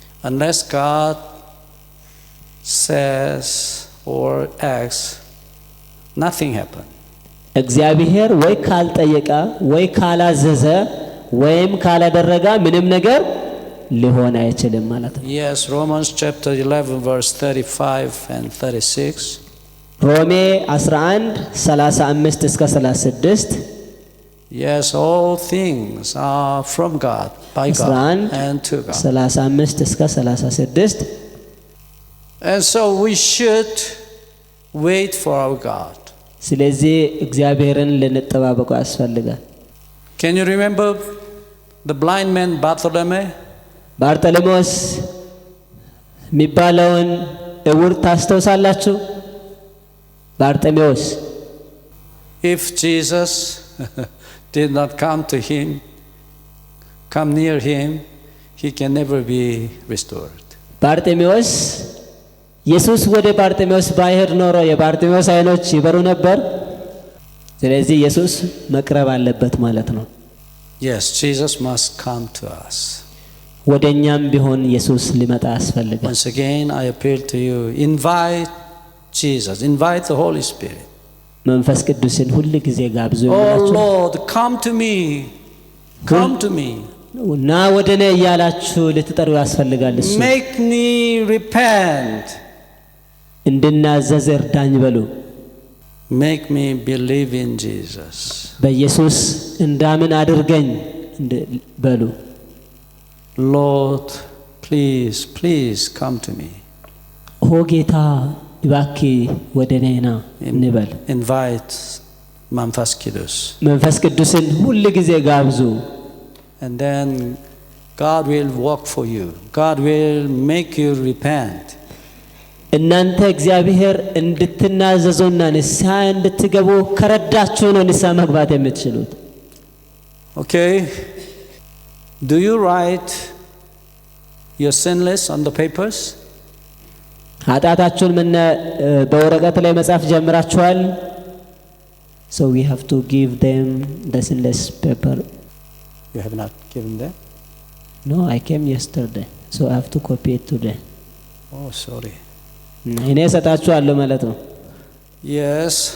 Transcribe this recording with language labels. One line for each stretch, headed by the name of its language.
English: Unless God says or acts, nothing happen.
Amharic: እግዚአብሔር ወይ ካልጠየቀ ወይ ካላዘዘ ወይም ካላደረገ ምንም ነገር ሊሆን አይችልም ማለት ነው።
English: Yes, Romans chapter 11 verse 35 and 36.
Amharic: ሮሜ 11:35 እስከ 36
English: Yes, all things are from God, by God and to God.
Amharic: 35 እስከ 36
English: And so we should wait for our God.
Amharic: ስለዚህ እግዚአብሔርን ልንጠባበቁ ያስፈልጋል።
English: Can you remember the blind man Bartholomew?
Amharic: ባርተሎሜዎስ የሚባለውን እውር ታስታውሳላችሁ? ባርተሎሜዎስ
English: If Jesus did not come near him, he can never be restored.
Amharic: ባርተሎሜዎስ ኢየሱስ ወደ ባርተሎሜዎስ ባይሄድ ኖሮ የባርተሎሜዎስ አይኖች ይበሩ ነበር። ስለዚህ ኢየሱስ መቅረብ አለበት ማለት ነው።
English: Yes, Jesus must come to us.
Amharic: ወደኛም ቢሆን ኢየሱስ ሊመጣ ያስፈልጋል።
English: Once again, I appeal to you, invite Jesus, invite the Holy Spirit.
Amharic: መንፈስ ቅዱስን ሁሉ ጊዜ ጋብዙ Oh ይላችሁ።
English: Lord, come to me. Come to me.
Amharic: እና ወደኔ እያላችሁ ልትጠሩ ያስፈልጋል። እሱ
English: Make me repent.
Amharic: እንድናዘዝ እርዳኝ በሉ።
English: Make me believe in Jesus.
Amharic: በኢየሱስ እንዳምን አድርገኝ በሉ።
English: Lord, please come to me.
Amharic: ኦ ጌታ እባክህ ወደኔ ና እንበል።
English: Invite
Amharic: መንፈስ ቅዱስ መንፈስ ቅዱስን ሁል ጊዜ ጋብዙ።
English: and then God will work for you. God will make you repent.
Amharic: እናንተ እግዚአብሔር እንድትናዘዙና ንስሐ እንድትገቡ ከረዳችሁ ነው ንስሐ መግባት የምትችሉት።
English: Okay, do you write your sin list on the papers?
Amharic: ኃጢአታችሁን ምን በወረቀት ላይ መጻፍ ጀምራችኋል?
English: So we have to give them the sin list paper. You have not given them? No, I came yesterday, so I have to copy it today. Oh, sorry.
Amharic: እኔ ሰጣችኋለሁ ማለት ነው።
English: Yes.